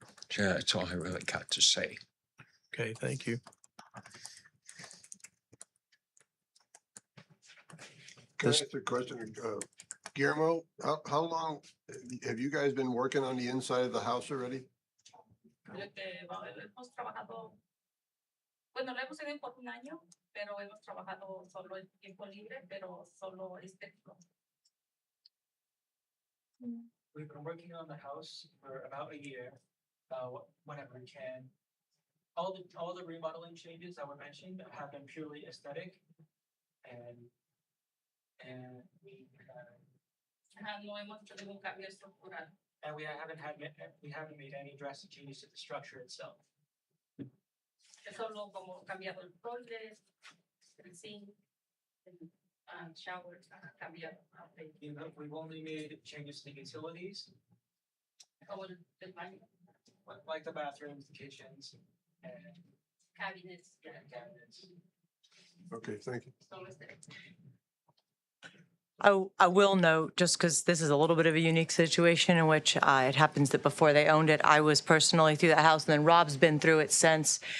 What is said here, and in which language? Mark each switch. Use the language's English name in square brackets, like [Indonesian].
[English] So that's all I really got to say. Okay, thank you. Can I ask a question? Guillermo, how long have you guys been working on the inside of the house already? [Spanish] Hemos trabajado, bueno, lo hemos hecho por un año, pero hemos trabajado solo en tiempo libre, pero solo estético. [English] We've been working on the house for about a year, whenever we can. All the remodeling changes that were mentioned have been purely aesthetic, and we [Spanish] No hemos hecho ningún cambio estructural. [English] and we haven't made any drastic changes to the structure itself. [Spanish] Es solo como cambiado el toilet, el sink, el showers, cambiado. [English] We've only made changes to the utilities, [Spanish] Como el baño, [English] like the bathrooms, the kitchens, and cabinets, cabinets. Okay, thank you. [Spanish] solo estético. [English] I will note, just because this is a little bit of a unique situation in which it happens that before they owned it, I was personally through that house, and then Rob's been through it since.